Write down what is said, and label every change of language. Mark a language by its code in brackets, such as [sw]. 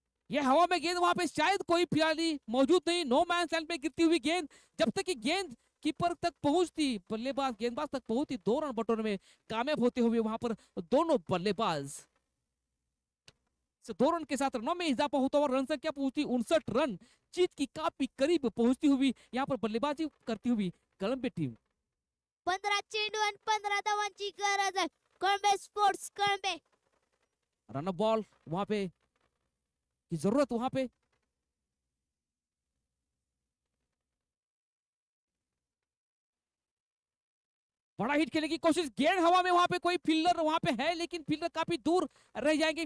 [hi] ये हवा में गेंद वहां पे शायद कोई खिलाड़ी मौजूद नहीं, नो मैन लैंड में गिरती हुई गेंद जब तक कि गेंद कीपर तक पहुंचती, बल्लेबाज गेंदबाज तक पहुंचती, 2 रन बटोरने में कामयाब होते हुए वहां पर दोनों बल्लेबाज 2 रन के साथ रनों में इजाफा होता हुआ रन संख्या पहुंचती 59 रन, जीत की काफी करीब पहुंचती हुई यहाँ पर बल्लेबाजी करती हुई कोलंबिया टीम. [mr] 15 चेंडू आणि 15 धावांची गरज आहे. Kalambe sports Kalambe. [hi] Run ball वहां पे की जरूरत वहां पे. बड़ा हिट खेलने की कोशिश, गेंद हवा में, वहां पे कोई फील्डर वहां पे है लेकिन फील्डर काफी दूर रह जाएंगे.